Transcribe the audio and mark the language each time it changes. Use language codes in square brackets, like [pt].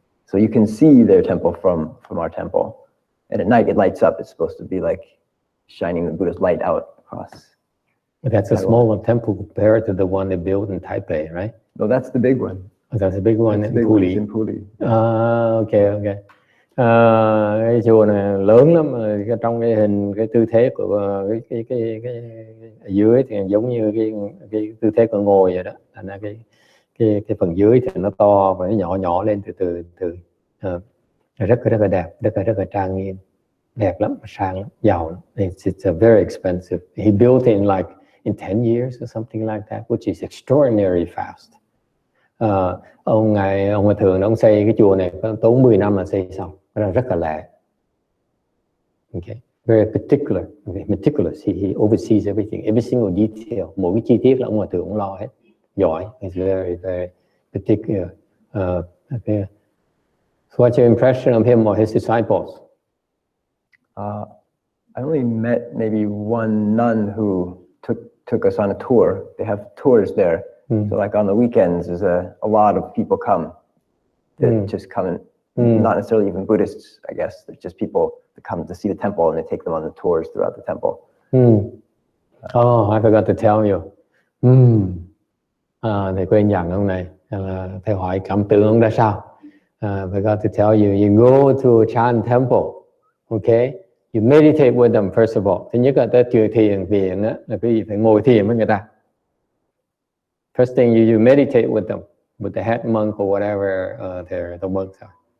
[en] So you can see their temple from our temple. And at night, it lights up. It's supposed to be like shining the Buddha's light out across. But that's a smaller temple compared to the one they built in Taipei, right? No, that's the big one. Oh, that's the big one in Puli. In Puli. Okay. [vi] Cái chùa này lớn lắm, trong cái hình, cái tư thế của cái ở dưới thì giống như cái tư thế của ngồi vậy đó. Thành ra cái phần dưới thì nó to và nó nhỏ lên từ rất là đẹp, rất là trang nghiêm, đẹp lắm, sang lắm, giàu lắm. [en] It's a very expensive. He built it in 10 years or something like that, which is extraordinarily fast. [vi] Ông Hòa Thượng ông xây cái chùa này tốn 10 năm là xây xong, rất là lẹ. [en] Okay, very meticulous. He oversees everything, every single detail. [vi] Mỗi cái chi tiết là ông Hòa Thượng ông lo hết, giỏi. [en] He's very very particular. Okay. So what's your impression of him or his disciples? I only met maybe one nun who took us on a tour. They have tours there. So like on the weekends, there's a lot of people come that just come and not necessarily even Buddhists, I guess. They're just people that come to see the temple, and they take them on the tours throughout the temple. Oh, I forgot to tell you. [vi] Thầy quên dặn ông này. Thầy hỏi cảm tưởng ông ra sao? [en] Forgot to tell you. You go to a Chan temple, okay? You meditate with them first of all. [vi] Thứ nhất là tới thiền viện á, là quý vị phải ngồi thiền với người ta. [en] First thing you meditate with them, with the head monk or whatever the monks are.